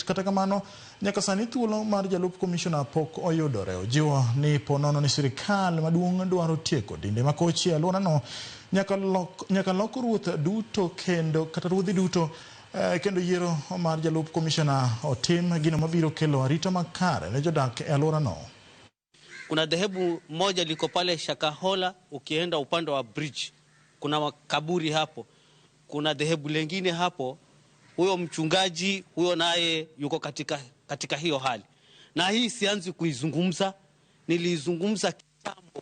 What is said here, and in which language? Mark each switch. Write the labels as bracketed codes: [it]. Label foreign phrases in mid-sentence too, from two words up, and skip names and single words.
[luo] Kata kamano nyaka sani thuolo mar jalup commissioner pok oyudore. Ojiwo ni ponono ni sirkal maduong' dwaro tieko dinde makochi alwora no nyaka lok ruoth duto kendo kata ruodhi duto kendo yiero mar jalup commissioner otim gino mabiro kelo arita makare ne jodak e alwora no. [sw] Kuna dhehebu moja liko pale Shakahola, ukienda upande wa bridge kuna makaburi hapo, kuna dhehebu lengine hapo. Huyo mchungaji huyo naye yuko katika hiyo hali, na hii sianzi kuizungumza, nilizungumza kitambo.